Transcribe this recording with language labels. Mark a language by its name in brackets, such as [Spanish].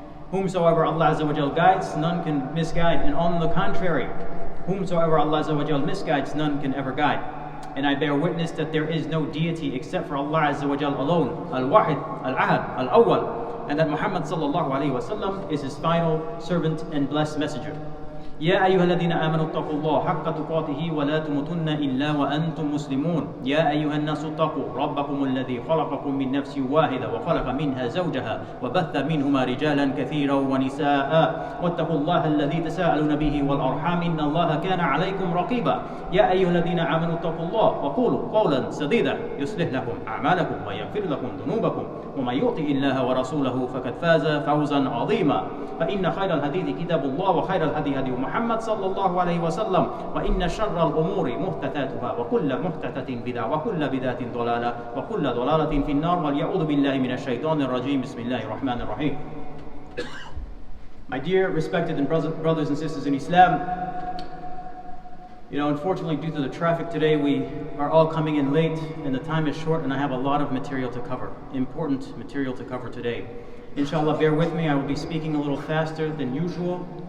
[English] Whomsoever Allah Azza guides, none can misguide, and on the contrary, whomsoever Allah Azza misguides, none can ever guide. And I bear witness that there is no deity except for Allah Azza alone, Al-Wahid, Al-Ahad, Al-Awwal, and that Muhammad sallallahu alayhi wasallam is His final servant and blessed messenger. [Arabic] يا أيها الذين آمنوا اتقوا الله حق تقاته ولا تموتن إلا وأنتم مسلمون يا أيها الناس اتقوا ربكم الذي خلقكم من نفس واحدة وخلق منها زوجها وبث منهما رجالا كثيرا ونساء واتقوا الله الذي تساءلون به والأرحام إن الله كان عليكم رقيبا يا أيها الذين آمنوا اتقوا الله وقولوا قولا سديدا يصلح لكم أعمالكم ويغفر لكم ذنوبكم ومن يطع الله ورسوله فقد فاز فوزا عظيما فإن خير الحديث كتاب الله وخير الهدي هدي محمد صلى الله عليه وسلم وإن شر الأمور محدثاتها وكل محدثة بدعة وكل بدعة ضلالة وكل ضلالة في النار واليعوذ بالله من الشيطان الرجيم بسم الله الرحمن الرحيم. [English] My dear respected and brothers and sisters in Islam, unfortunately due to the traffic today we are all coming in late and the time is short and I have a lot of material to cover, important material to cover today. Inshallah, bear with me, I will be speaking a little faster than usual.